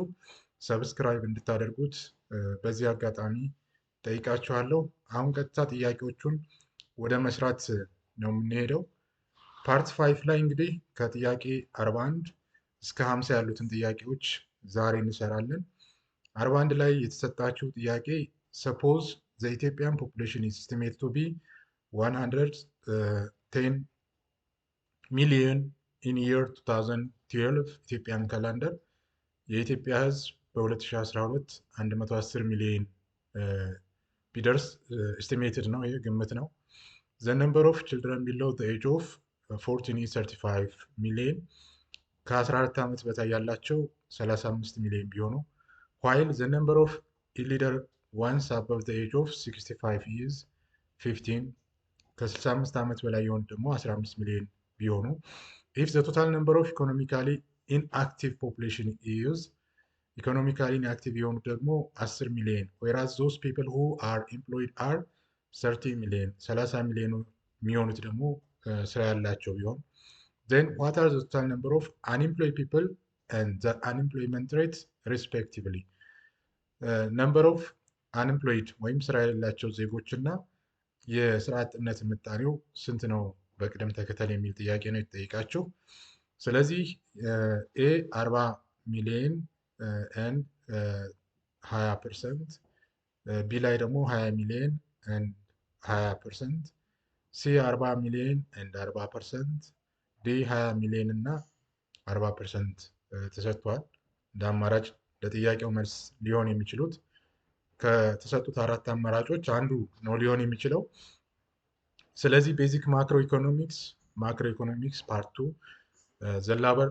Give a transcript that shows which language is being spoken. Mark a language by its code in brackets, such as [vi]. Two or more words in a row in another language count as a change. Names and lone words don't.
[am] ሰብስክራይብ እንድታደርጉት በዚህ አጋጣሚ ጠይቃችኋለሁ። አሁን ቀጥታ ጥያቄዎቹን ወደ መስራት ነው የምንሄደው። ፓርት 5 ላይ እንግዲህ ከጥያቄ 41 እስከ 50 ያሉትን ጥያቄዎች ዛሬ እንሰራለን። 41 ላይ የተሰጣችሁ ጥያቄ [en] suppose the Ethiopian population is estimated to be 110 million in year 2012 Ethiopian calendar [am] የኢትዮጵያ ሕዝብ በ2012 110 ሚሊዮን ቢደርስ ኤስቲሜትድ ነው፣ ይህ ግምት ነው። [en] the number of children below the age of 14 is 35 [am] ሚሊዮን፣ ከ14 ዓመት በታይ ያላቸው 35 ሚሊዮን ቢሆኑ [en] while the number of illeader ones above the age of 65 is 15 [am] ከ65 ዓመት በላይ የሆኑ ደግሞ 15 ሚሊዮን ቢሆኑ [en] if the total number of economically inactive population is economically inactive [am] የሆኑ ደግሞ 10 ሚሊዮን [en] whereas those people who are employed are [am] 30 ሚሊዮን 30 ሚሊዮን የሚሆኑት ደግሞ ስራ ያላቸው ቢሆን [en] then what are the total number of unemployed people and the unemployment rate respectively number of unemployed [am] ወይም ስራ የሌላቸው ዜጎች እና የስራ አጥነት ምጣኔው ስንት ነው በቅደም ተከተል የሚል ጥያቄ ነው የተጠየቃችሁ። ስለዚህ ኤ 40 ሚሊዮን and 20%፣ ቢ ላይ ደግሞ 20 ሚሊዮን and 20%፣ ሲ 40 ሚሊዮን and 40%፣ ዲ 20 ሚሊዮን እና 40% ተሰጥቷል። እንደ አማራጭ ለጥያቄው መልስ ሊሆን የሚችሉት ከተሰጡት አራት አማራጮች አንዱ ነው ሊሆን የሚችለው። ስለዚህ [en] Basic Macro Economics Part 2 The Labor